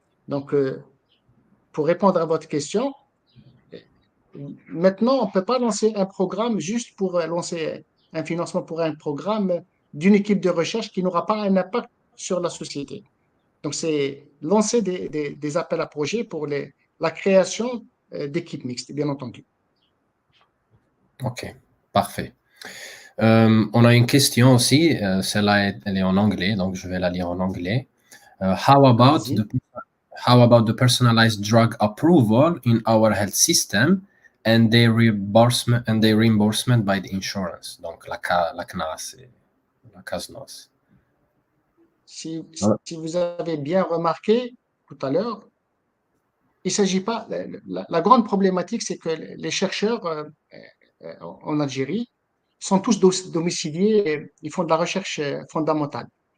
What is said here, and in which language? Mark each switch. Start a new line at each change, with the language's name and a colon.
French: Donc, pour répondre à votre question, maintenant, on ne peut pas lancer un programme juste pour lancer un financement pour un programme d'une équipe de recherche qui n'aura pas un impact sur la société. Donc, c'est lancer des appels à projets pour la création d'équipes mixtes, bien entendu. Ok, parfait. On a une question aussi, celle-là elle est en anglais, donc je vais la lire en anglais.
English: How about the personalized drug approval in our health system and their reimbursement by the insurance?
French: Donc la CNAS et la CASNOS. Si vous avez bien remarqué tout à l'heure, il ne s'agit pas. La grande problématique, c'est que les chercheurs en Algérie sont tous domiciliés, ils font de la recherche fondamentale.